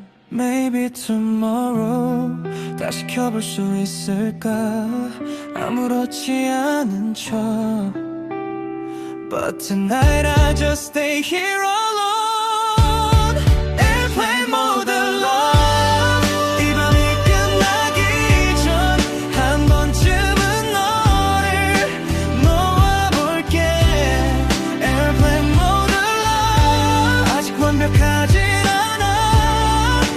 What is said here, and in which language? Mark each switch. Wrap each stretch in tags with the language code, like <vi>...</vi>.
<en>Maybe tomorrow</en> <ko>다시 켜볼 수 있을까. 아무렇지 않은 척</ko> <en>But tonight I just stay here alone. Airplane mode alone</en> <ko>이 밤이 끝나기 전 한 번쯤은 너를 놓아볼게.</ko> <en>Airplane mode alone</en> <ko>아직 완벽하진 않아.</ko>